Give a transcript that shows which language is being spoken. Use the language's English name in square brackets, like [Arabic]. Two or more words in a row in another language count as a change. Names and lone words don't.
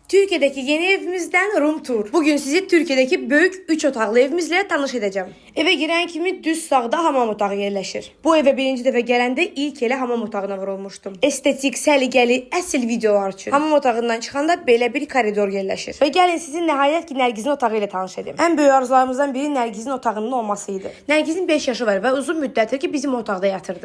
[Turkish] Türkiye'deki yeni evimizden [English] room tour. [Turkish] Bugün sizi Türkiye'deki büyük 3 otaqlı evimizle tanış edeceğim. Eve giren kimi düz sağda hamam otağı yerleşir. [Azerbaijani] Bu eve birinci dəfə gələndə ilk elə hamam otağına vurulmuştum. Estetik, səliqəli, əsl videolar üçün. Hamam otağından çıxanda belə bir koridor yerləşir. Və gəlin sizin nəhayət ki Nərgizin otağı ilə tanış edim. Ən böyük arzularımızdan biri Nərgizin otağının olması idi. Nərgizin 5 yaşı var və uzun müddətdir ki bizim otaqda yatırdı.